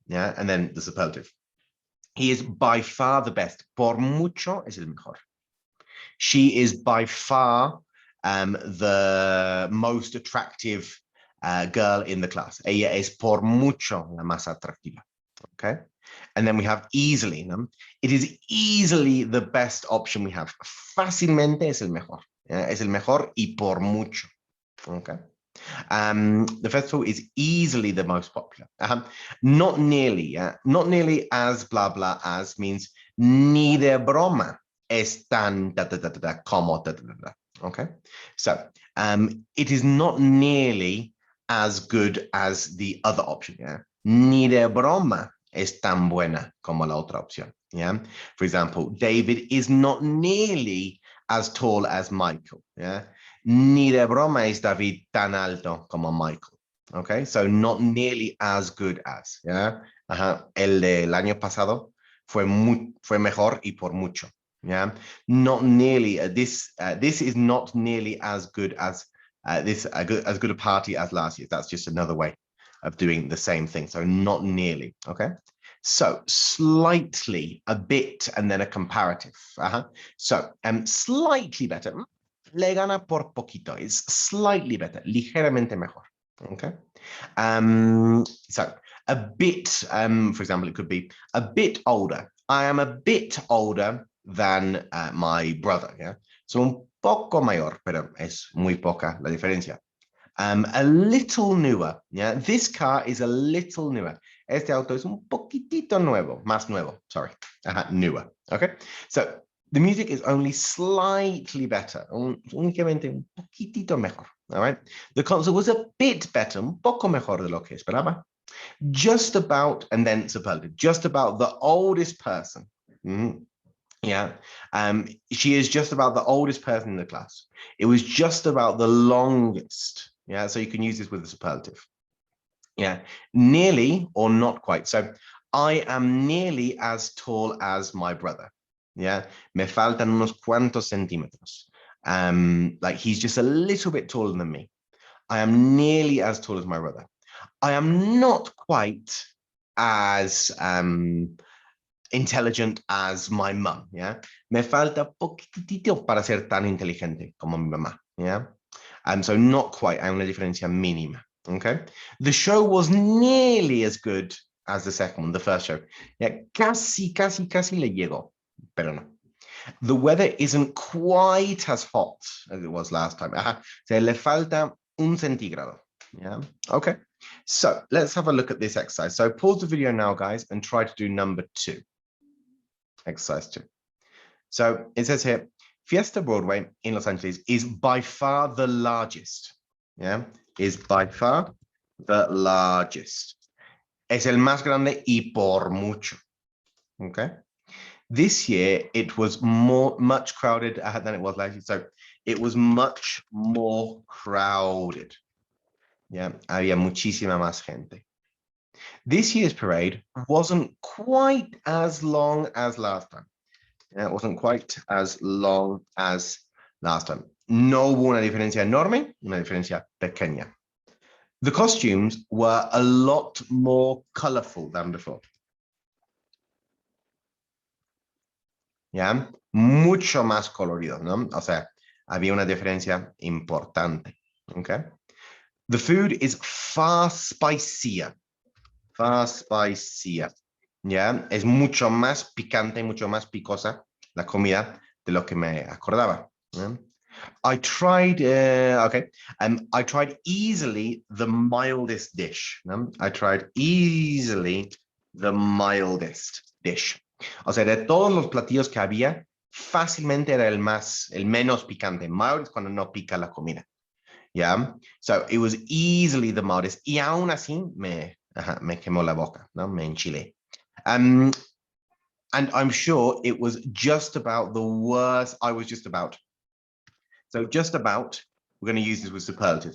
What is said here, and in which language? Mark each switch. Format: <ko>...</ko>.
<en>Yeah, and then the superlative. He is by far the best.</en> <es>Por mucho es el mejor.</es> <en>She is by far the most attractive girl in the class.</en> <es>Ella es por mucho la más atractiva.</es> <en>Okay. And then we have easily. No? It is easily the best option we have.</en> <es>Fácilmente es el mejor. Yeah? Es el mejor y por mucho. Okay.</es> <en>The festival is easily the most popular. Not nearly, not nearly as blah blah as means</en> <es>ni de broma es tan da da</es> <en>da da como da da da. Okay, so it is not nearly as good as the other option.</en> <es>Yeah, ni de broma es tan buena como la otra opción.</es> <en>Yeah, for example, David is not nearly as tall as Michael. Yeah.</en> <es>Ni de broma es David tan alto como Michael.</es> <en>Okay, so not nearly as good as.</en> <es>Yeah, el del año pasado fue mejor y por mucho.</es> <en>Yeah, not nearly. This is not nearly as good as as good a party as last year. That's just another way of doing the same thing. So not nearly. Okay. So slightly, a bit, and then a comparative. So slightly better.</en> <es>Le gana por poquito.</es> <en>It's slightly better,</en> <es>ligeramente mejor.</es> <en>Okay. So a bit, for example, it could be a bit older. I am a bit older than my brother. Yeah.</en> <es>So un poco mayor, pero es muy poca la diferencia.</es> <en>A little newer. Yeah. This car is a little newer.</en> <es>Este auto es un poquitito nuevo, más nuevo.</es> <en>Sorry, newer. Okay. So the music is only slightly better,</en> <es>únicamente un poquitito mejor.</es> <en>All right. The concert was a bit better,</en> <es>un poco mejor de lo que esperaba.</es> <en>Just about, and then superlative, just about the oldest person. Yeah. She is just about the oldest person in the class. It was just about the longest. Yeah. So you can use this with a superlative. Yeah. Nearly or not quite. So I am nearly as tall as my brother.</en> <es>Yeah, me faltan unos cuantos centímetros.</es> <en>Like he's just a little bit taller than me. I am nearly as tall as my brother. I am not quite as intelligent as my mum.</en> <es>Yeah, me falta poquitito para ser tan inteligente como mi mamá.</es> <en>Yeah, so not quite.</en> <es>Hay una diferencia mínima.</es> <en>Okay, the show was nearly as good as the second one, the first show. Yeah,</en> <es>casi le llegó. Pero no.</es> <en>The weather isn't quite as hot as it was last time.</en> <es>Se le falta un centígrado.</es> <en>Yeah. Okay. So let's have a look at this exercise. So pause the video now, guys, and try to do number 2. Exercise 2. So it says here, Fiesta Broadway in Los Angeles is by far the largest. Yeah. Is by far the largest.</en> <es>Es el más grande y por mucho.</es> <en>Okay. This year, it was much crowded than it was last year. So it was much more crowded.</en> <es>Yeah, había muchísima más gente.</es> <en>This year's parade wasn't quite as long as last time. Yeah, it wasn't quite as long as last time.</en> <es>No hubo una diferencia enorme, una diferencia pequeña.</es> <en>The costumes were a lot more colorful than before.</en> <es>¿Ya? Mucho más colorido, ¿no? O sea, había una diferencia importante.</es> <en>Okay. The food is far spicier. Far spicier. ¿Ya?</en> <es>Es mucho más picante, mucho más picosa la comida de lo que me acordaba. ¿Ya?</es> <en>I tried, I tried easily the mildest dish. ¿No? I tried easily the mildest dish.</en> <es>O sea, de todos los platillos que había, fácilmente era el menos picante. Mild es cuando no pica la comida.</es> <en>Yeah. So it was easily the mildest.</en> <es>Y aún así me quemó la boca, ¿no? Me enchilé.</es> <en>And I'm sure it was just about the worst. I was just about. So just about, we're going to use this with superlative.</en>